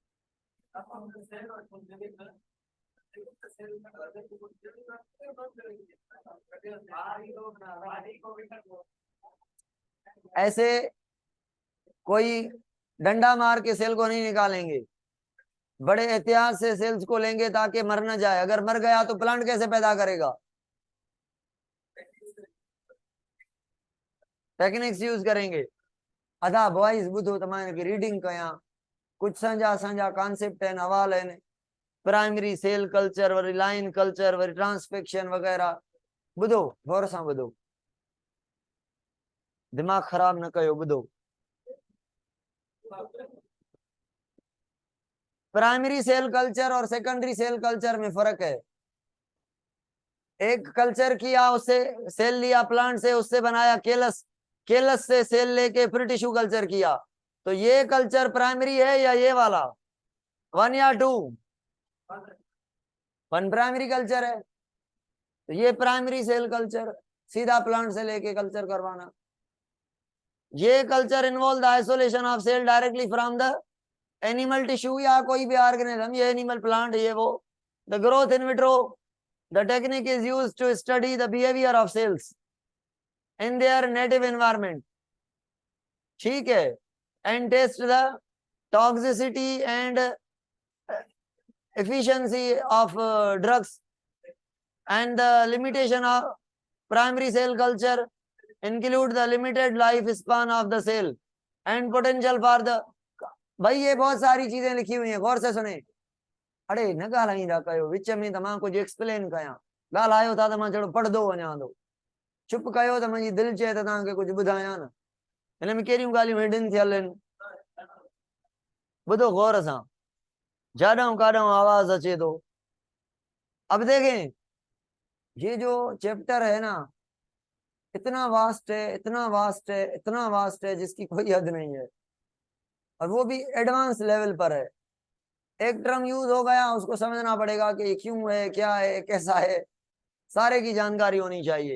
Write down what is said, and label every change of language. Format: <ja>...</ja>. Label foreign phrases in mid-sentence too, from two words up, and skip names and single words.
<hi>ऐसे कोई डंडा मार के सेल को नहीं निकालेंगे, बड़े एहतियात से सेल्स को लेंगे ताकि मर न जाए। अगर मर गया तो प्लांट कैसे पैदा करेगा?</hi> <en>techniques use</en> <hi>करेंगे।</hi> <sd>अदा बॉयज बुधो तमारे की रीडिंग कया, कुछ संजा संजा कॉन्सेप्ट है, हवाल है।</sd> <en>primary cell culture</en> <sd>वरी</sd> <en>line culture</en> <sd>वरी ट्रांसफेक्शन वगैरह बुधो, गौर सां बुधो, दिमाग खराब न कयो, बुधो।</sd> <en>primary cell culture</en> <hi>और</hi> <en>secondary cell culture</en> <hi>में फर्क है। एक कल्चर किया, उससे सेल लिया प्लांट से, उससे बनाया केलस, केलस से सेल लेके फिर टिश्यू कल्चर किया। तो ये कल्चर प्राइमरी है या ये वाला? 1 या 2? 1</hi> <en>primary culture</en> <hi>है। तो ये</hi> <en>primary cell culture,</en> <hi>सीधा प्लांट से लेके कल्चर करवाना।</hi> <en>ये culture involve the isolation of cell directly from the animal tissue</en> <hi>या कोई भी ऑर्गेनिज्म, ये एनिमल प्लांट ये वो।</hi> <en>the growth in vitro, the technique is used to study the behavior of cells in their native environment,</en> <hi>ठीक है,</hi> <en>and test the toxicity and efficiency of drugs, and the limitation of primary cell culture include the limited life span of the cell and potential for the।</en> <hi>भाई ये बहुत सारी चीजें लिखी हुई हैं, गौर से सुने।</hi> <sd>अरे न ॻाल्हाई था कयो, विच में त मां कुछ एक्सप्लेन कया, ॻाल्हायो था त मां चलो पढ़दो वञा थो, चुप कयो त मुंहिंजी दिलि चए त तव्हांखे कुछ ॿुधायां न। हिन में कहिड़ियूं ॻाल्हियूं हिडन थियल आहिनि, ॿुधो गौर सां, जाॾों काॾों आवाज अचे तो।</sd> <hi>अब देखें, ये जो चैप्टर है ना, इतना वास्ट है, इतना वास्ट है, इतना वास्ट है जिसकी कोई हद नहीं है, और वो भी एडवांस लेवल पर है। एक</hi> <en>term use</en> <hi>हो गया, उसको समझना पड़ेगा कि क्यों है, क्या है, कैसा है, सारे की जानकारी होनी चाहिए।</hi>